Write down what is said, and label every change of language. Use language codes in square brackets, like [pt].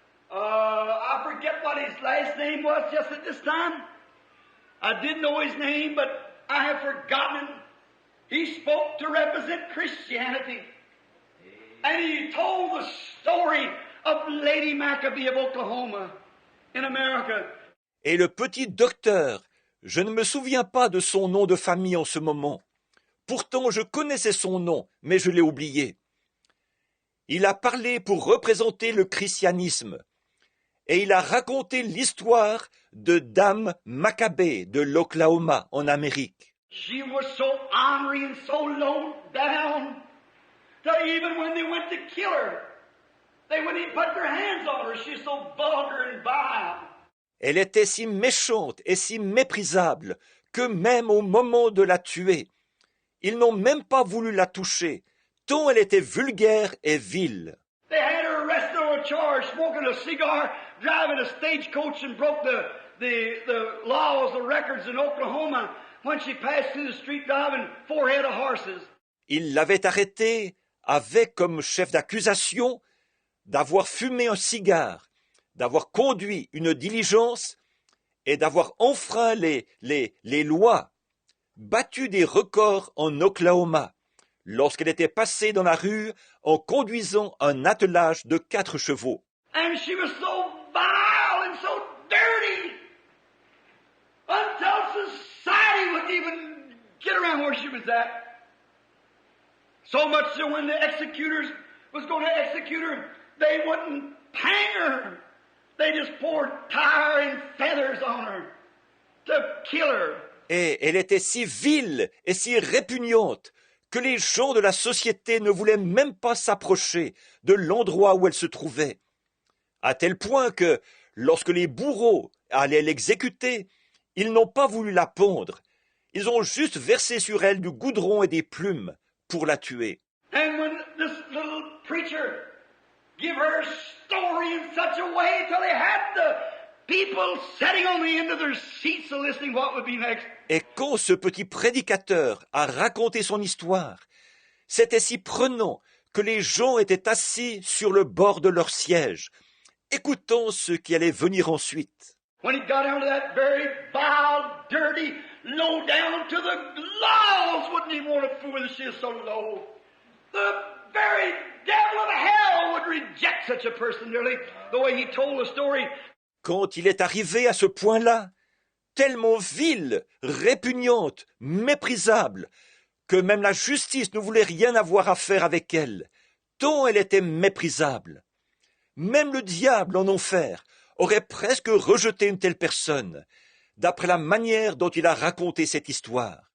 [en] I forget what his last name was just at this time. I did know his name, but I have forgotten it. He spoke to represent Christianity. And he told the story of Lady Maccabee of Oklahoma in America. [fr] Et le petit docteur, je ne me souviens pas de son nom de famille en ce moment. Pourtant, je connaissais son nom, mais je l'ai oublié. Il a parlé pour représenter le christianisme. Et il a raconté l'histoire de Dame Maccabée de l'Oklahoma en Amérique. [en] She was so ornery and so low down that even when they went to kill her, they wouldn't even put their hands on her. She's so vulgar and vile. [fr] Elle était si méchante et si méprisable que même au moment de la tuer, ils n'ont même pas voulu la toucher, tant elle était vulgaire et vile. [en] They had her arrested on a charge, smoking a cigar, driving a stagecoach, and broke the laws, the records in Oklahoma when she passed through the street driving 4 head of horses. [fr] Ils l'avaient arrêtée avec comme chef d'accusation d'avoir fumé un cigare, d'avoir conduit une diligence et d'avoir enfreint les lois, battu des records en Oklahoma, lorsqu'elle était passée dans la rue en conduisant un attelage de 4 chevaux. [en] And she was so vile and so dirty until society wouldn't even get around where she was at. So much so when the executors was going to execute her, they wouldn't hang her. They just poured tar and feathers on her to kill her. [fr] Et elle était si vile et si répugnante que les gens de la société ne voulaient même pas s'approcher de l'endroit où elle se trouvait. À tel point que, lorsque les bourreaux allaient l'exécuter, ils n'ont pas voulu la pendre. Ils ont juste versé sur elle du goudron et des plumes pour la tuer. [en] And when this little preacher give her story in such a way till they had the people sitting on the end of their seats listening what would be next. [fr] Et quand ce petit prédicateur a raconté son histoire, c'était si prenant que les gens étaient assis sur le bord de leur siège, écoutant ce qui allait venir ensuite. [en] When he got down to that very vile, dirty, low down to the laws wouldn't even want to fool her. She is so low. The very devil of hell would reject such a person nearly the way he told the story. [fr] Quand il est arrivé à ce point-là, tellement vile, répugnante, méprisable, que même la justice ne voulait rien avoir à faire avec elle, tant elle était méprisable. Même le diable en enfer aurait presque rejeté une telle personne, d'après la manière dont il a raconté cette histoire.